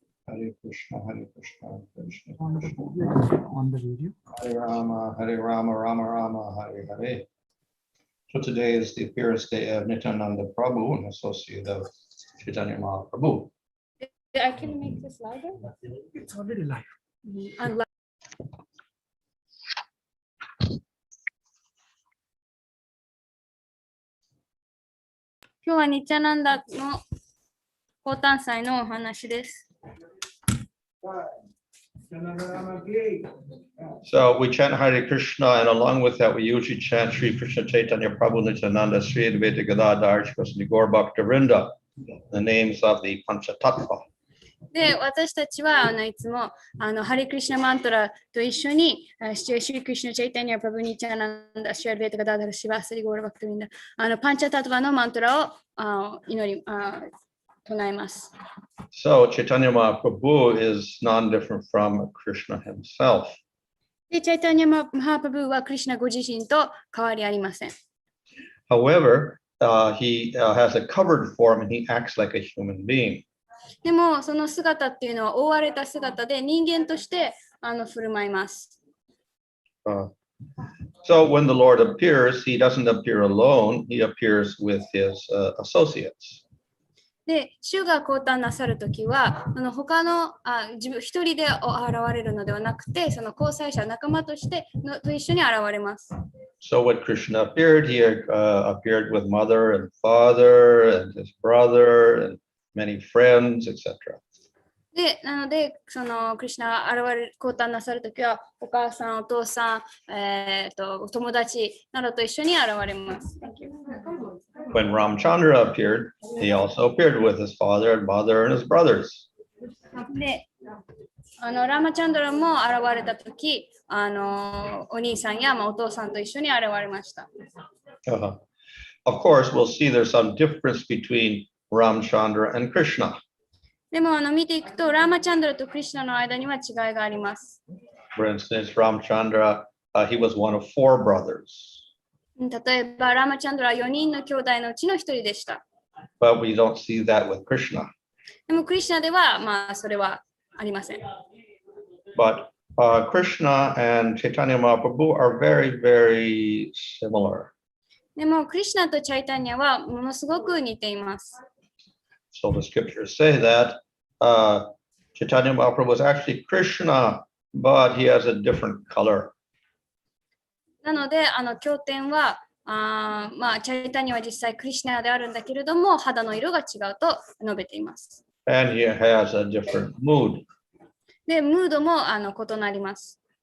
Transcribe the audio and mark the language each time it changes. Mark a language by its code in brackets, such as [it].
[sa] Hare Krishna, Krishna [en] On the [sa] Krishna. [en] video. On the video. [sa] Hare Rama, Rama Rama, Hare Hare. [en] So today is the appearance day of Nityananda Prabhu, an associate of Chaitanya Mahaprabhu. I can make this louder. It's already live. [ja] And今日はニッチャナンダの高誕祭のお話です。 [en] So we chant Hare Krishna, and along with that, we usually chant Sri Krishna Chaitanya Prabhu Nityananda Sri Advaita Gadadhar Shri Gaur Bhaktavinda, the names of the Panchatattva. [ja] で、私たちはいつもハリクリシュナマントラと一緒にシュリクリシュナチャイタニアプラブニチャナンダシュアルベータガダダルシバスリゴールバクトミンダパンチャタトバのマントラを祈り唱えます。 [en] So Chaitanya Mahaprabhu is non-different from Krishna himself. [ja] で、チャイタニアマハプラブはクリシュナご自身と変わりありません。 [en] However, he has a covered form and he acts like a human being. [ja] でもその姿っていうのは覆われた姿で人間として振る舞います。 [en] So when the Lord appears, he doesn't appear alone, he appears with his associates. [ja] で、主が降誕なさるときは他の自分一人で現れるのではなくて、その交際者仲間としてと一緒に現れます。 [en] So when Krishna appeared, he appeared with mother and father and his brother and many friends, etc. [ja] で、なので、そのクリシュナが降誕なさるときは、お母さん、お父さん、友達などと一緒に現れます。 [en] When Ramchandra appeared, he also appeared with his father and mother and his brothers. [ja] で、ラマチャンドラも現れたとき、お兄さんやお父さんと一緒に現れました。 [en] Of course, we'll see there's some difference between Ramchandra and Krishna. [ja] でも見ていくと、ラーマチャンドラとクリシュナの間には違いがあります。 [en] For instance, Ramchandra, he was one of 4 brothers. [ja] 例えば、ラーマチャンドラは4人の兄弟のうちの1人でした。 [en] But we don't see that with Krishna. [ja] でも、クリシュナでは、それはありません。 [en] But Krishna and Chaitanya Mahaprabhu are very, very similar. [ja] でも、クリシュナとチャイタニアはものすごく似ています。 [en] So the scriptures say that Chaitanya Mahaprabhu is actually Krishna, but he has a different color. [ja] なので、経典は、チャイタニアは実際クリシュナであるんだけれども、肌の色が違うと述べています。 [en] And he has a different mood. [ja] で、ムードも異なります。